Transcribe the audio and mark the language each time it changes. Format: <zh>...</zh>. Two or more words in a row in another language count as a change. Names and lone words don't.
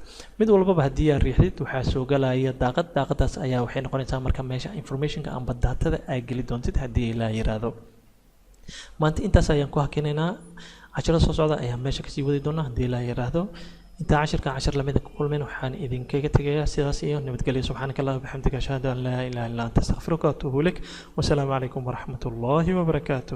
<so>mid walbaba haddii aad riixdid waxaa soo galaya daaqadaas ayaa waxay noqonaysaa marka meesha informationka amba datada aad geli doontid haddii la yiraahdo. maanta intaas ayaan ku hakinaynaa. cashirada soo socda ayaan meesha kasii wadi doonaa haddii la yiraahdo. intaa cashir lamida ku kulmeen waxaan idinkaga tegayaa sidaas iyo nabadgelyo.</so> <ar>سبحانك اللهم وبحمدك أشهد أن لا إله إلا أنت أستغفرك وأتوب إليك. والسلام عليكم ورحمة الله وبركاته.</ar>